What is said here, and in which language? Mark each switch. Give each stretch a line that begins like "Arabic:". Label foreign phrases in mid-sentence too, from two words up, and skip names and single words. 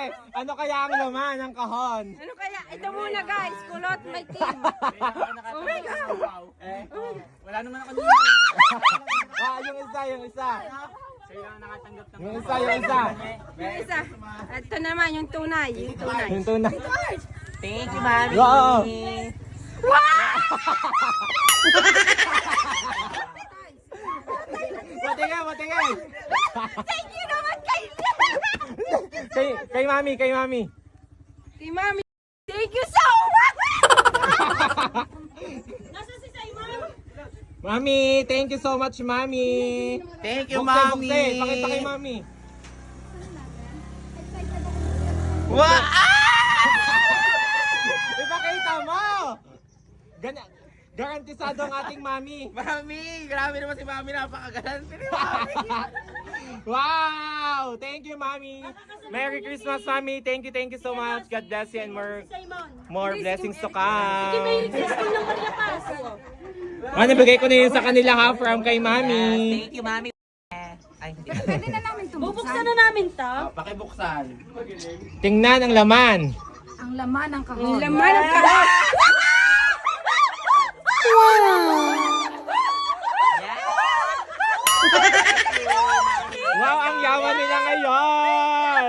Filipino: Ano kaya ang laman ng kahon? Ano kaya? Ito muna guys, kulot may team.
English: Oh my God!
Filipino: Wala naman ako Yung isa. Sa'yo lang nakatanggap ng Yung isa. Yung isa. Ito naman, yung tunay. Yung tunay.
English: Thank you, Mami.
Filipino: Wow! Patingin!
English: Thank you
Filipino: naman kay Kay mami. Kay Mami.
English: Thank you so much!
Filipino: Nasa si Simon?
English: Mami, thank you so much, Mami. Thank you, Bukse, Mami.
Filipino: pakita kay Mami. Wow! Ipakita mo! Garantisado ang ating Mami. Mami! Grabe naman si Mami. Napakagalante ni Mami.
English: Wow! Thank you, Mami. Merry Christmas, Mami. Thank you so much. God bless you and more blessings to come.
Filipino: Ano, bigay ko na yun sa kanila ha, from kay Mami.
English: Thank you,
Filipino: Mami. Ay, hindi. Pwede na namin ito. Bubuksan na namin to. Pakibuksan. Tingnan ang laman. Ang laman ng kahon. Ang laman ng kahon. Wow, ang yaman nila ngayon.